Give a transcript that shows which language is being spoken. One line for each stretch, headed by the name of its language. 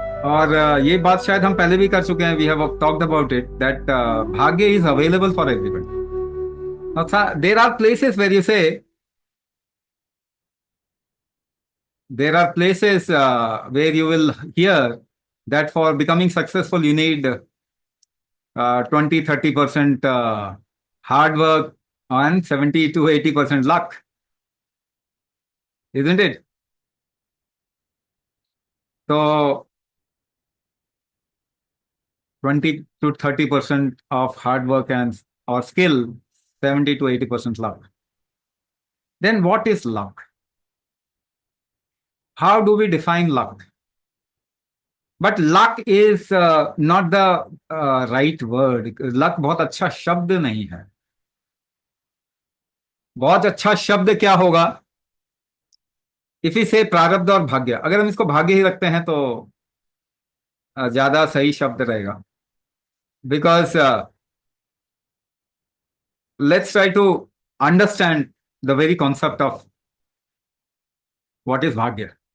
Hindi: और ये बात शायद हम पहले भी कर चुके हैं,
English: We have talked about it that bhagya is available for everybody. There are places where you say, there are places where you will hear that for becoming successful you need 20-30% hard work and 70 to 80% luck, isn't it? So 20 to 30% of hard work and or skill, 70 to 80% luck. Then what is luck? How do we define luck? But luck is not the right word.
Hindi: Luck बहुत अच्छा शब्द नहीं है। बहुत अच्छा शब्द क्या होगा? इसी से प्रारब्ध और भाग्य, अगर हम इसको भाग्य ही रखते हैं तो ज्यादा सही शब्द रहेगा।
English: Because let's try to understand the very concept of what is भाग्य।